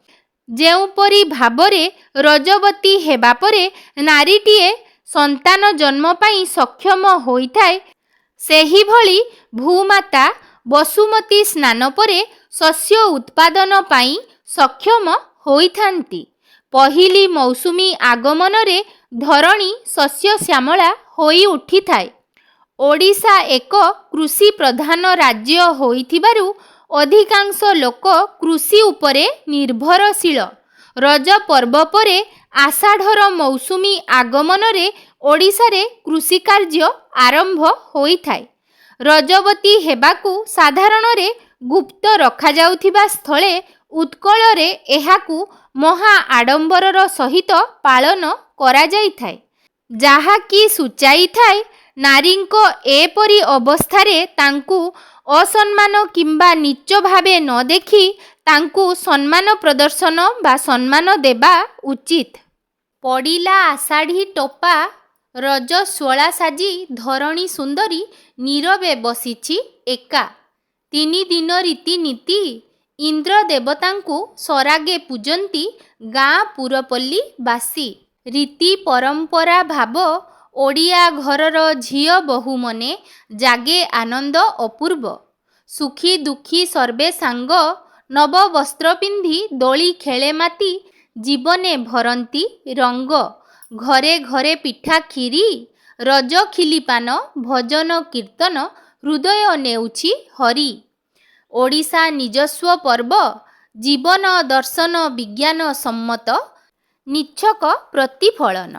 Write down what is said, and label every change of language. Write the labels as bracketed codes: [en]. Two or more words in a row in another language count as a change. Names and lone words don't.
[or] ଯେଉଁପରି ଭାବରେ ରଜବତୀ ହେବା ପରେ ନାରୀଟିଏ ସନ୍ତାନ ଜନ୍ମ ପାଇଁ ସକ୍ଷମ ହୋଇଥାଏ ସେହି ଭଳି ଭୂମାତା ବସୁମତୀ ସ୍ନାନ ପରେ ଶସ୍ୟ ଉତ୍ପାଦନ ପାଇଁ ସକ୍ଷମ ହୋଇଥାନ୍ତି। ପହିଲି ମୌସୁମୀ ଆଗମନ ରେ ଧରଣୀ ଶସ୍ୟ ଶ୍ୟାମଳା ହୋଇ ଉଠିଥାଏ। ଓଡ଼ିଶା ଏକ କୃଷି ପ୍ରଧାନ ରାଜ୍ୟ ହୋଇଥିବାରୁ ଅଧିକାଂଶ ଲୋକ କୃଷି ଉପରେ ନିର୍ଭରଶୀଳ। ରଜ ପର୍ବ ପରେ ଆଷାଢ଼ର ମୌସୁମୀ ଆଗମନ ରେ ଓଡ଼ିଶା ରେ କୃଷି କାର୍ଯ୍ୟ ଆରମ୍ଭ ହୋଇଥାଏ। ରଜବତୀ ହେବାକୁ ସାଧାରଣ ରେ ଗୁପ୍ତ ରଖା ଯାଉଥିବା ସ୍ଥଳେ ଉତ୍କଳ ରେ ଏହାକୁ ମହା ଆଡ଼ମ୍ବରର ସହିତ ପାଳନ କରା ଯାଇଥାଏ। ଯାହା କି ସୂଚାଇ ଥାଏ ନାରୀଙ୍କୁ ଏପରି ଅବସ୍ଥାରେ ତାଙ୍କୁ ଅସମ୍ମାନ କିମ୍ବା ନୀଚ ଭାବେ ନ ଦେଖି ତାଙ୍କୁ ସମ୍ମାନ ପ୍ରଦର୍ଶନ ବା ସମ୍ମାନ ଦେବା ଉଚିତ। ପଡ଼ିଲା ଆଷାଢ଼ୀ ଟୋପା ରଜ ସ୍ୱଳା ସାଜି ଧରଣୀ ସୁନ୍ଦରୀ ନୀରବେ ବସିଛି ଏକା। 3 ଦିନ ରୀତି ନୀତି ଇନ୍ଦ୍ର ଦେବତାଙ୍କୁ ସରାଗେ ପୂଜନ୍ତି ଗାଁ ପୁରପଲ୍ଲୀ ବାସୀ। ରୀତି ପରମ୍ପରା ଭାବ ଓଡ଼ିଆ ଘରର ଝିଅ ବୋହୂ ମନେ ଜାଗେ ଆନନ୍ଦ ଅପୂର୍ବ। ସୁଖୀ ଦୁଃଖୀ ସର୍ବେ ସାଙ୍ଗ ନବ ବସ୍ତ୍ର ପିନ୍ଧି ଦୋଳି ଖେଳେ ମାତି ଜୀବନେ ଭରନ୍ତି ରଙ୍ଗ। ଘରେ ଘରେ ପିଠା ଖିରି ରଜ ଖିଲିପାନ ଭଜନ କୀର୍ତ୍ତନ ହୃଦୟ ନେଉଛି ହରି। ଓଡ଼ିଶା ନିଜସ୍ୱ ପର୍ବ ଜୀବନ ଦର୍ଶନ ବିଜ୍ଞାନ ସମ୍ମତ ନିଚ୍ଛକ ପ୍ରତିଫଳନ।